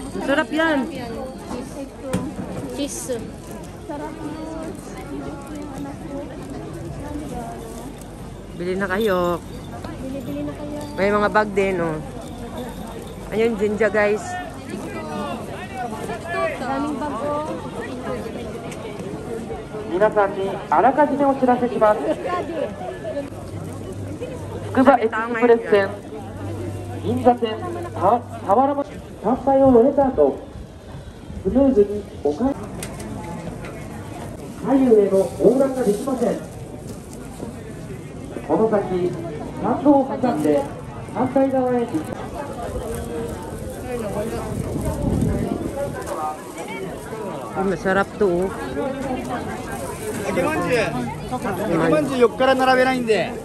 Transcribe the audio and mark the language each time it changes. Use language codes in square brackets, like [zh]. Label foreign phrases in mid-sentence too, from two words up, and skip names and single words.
[en] Cheese. [tl] Bili na kayo. Bili na kayo. May mga bag din, oh. Ayun, Jinja, guys. Daming bago. [ja] 皆さんにあらかじめお知らせします。つくばエクスプレス線、銀座線、田原町参拝を終えた後、スムーズにお帰り。左右への横断ができません。この先、参道を挟んで反対側へ行きます。 [tl] Ay, masarap to, oh. [ja] 揚げまんじゅう。揚げまんじゅう横から並べないんで。